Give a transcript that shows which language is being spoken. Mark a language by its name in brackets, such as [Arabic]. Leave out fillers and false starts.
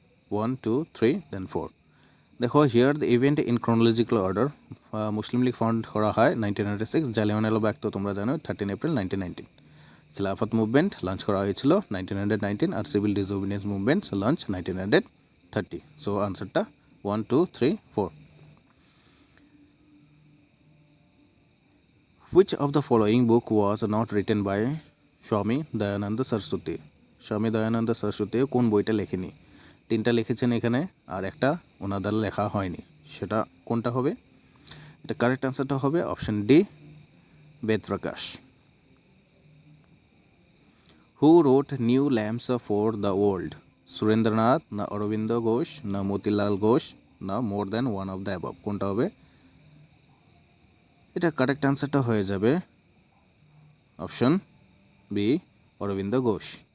[English] 1 2 3 then 4 দেখো here the event in chronological order [Bangla] Muslim League found করা হয় 1906 জালিয়ানওয়ালা বাগ তো তোমরা জানো 13 এপ্রিল 1919 খিলাফত মুভমেন্ট লঞ্চ করা হয়েছিল 1919 আর সিভিল ডিসওবিডিয়েন্স মুভমেন্ট লঞ্চ 1930 [English] So আনসারটা 1 2 3 4 Which of the following book was not written by Swami Dayananda Saraswati? [Bangla] Swami Dayananda Saraswati কোন বইটা লেখেনি? তিনটা লিখেছেন এখানে আর একটা ওনার দ্বারা লেখা হয়নি, সেটা কোনটা হবে? এটা কারেক্ট আনসারটা হবে option D, Veda Prakash. [English] Who wrote New Lamps for the World? [Bangla] Surendranath, না অরবিন্দ ঘোষ, না মতিলাল ঘোষ, না more than one of the above, কোনটা হবে? এটা কারেক্ট আনসারটা হয়ে যাবে অপশন বি, অরবিন্দ ঘোষ।